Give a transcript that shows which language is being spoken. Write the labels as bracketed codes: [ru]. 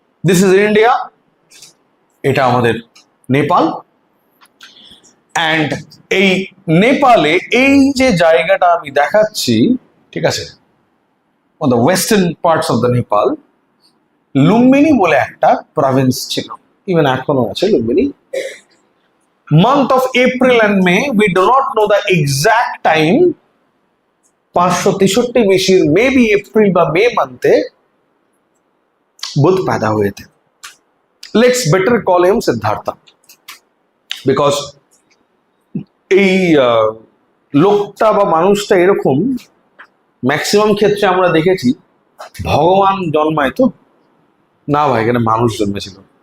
[en] This is India, [bn] এটা আমাদের Nepal. And এই নেপালে এই যে জায়গাটা আমি দেখাচ্ছি, ঠিক আছে, [en] on the western parts of the Nepal, [bn] Lumbini বলে একটা প্রভিন্স ছিল, ইভেন এখনো আছে Lumbini. [en] month of April and May, we do not know the exact time, 563 BC maybe April [bn] বা মে মান্থে [hi] बुद्ध पैदा हुए थे। [en] let's better call him Siddhartha, because [bn] এই লোকটা বা মানুষটা এরকম ম্যাক্সিমাম ক্ষেত্রে আমরা দেখেছি ভগবান জন্মায় তো না ভাই, এখানে মানুষ জন্মেছিল।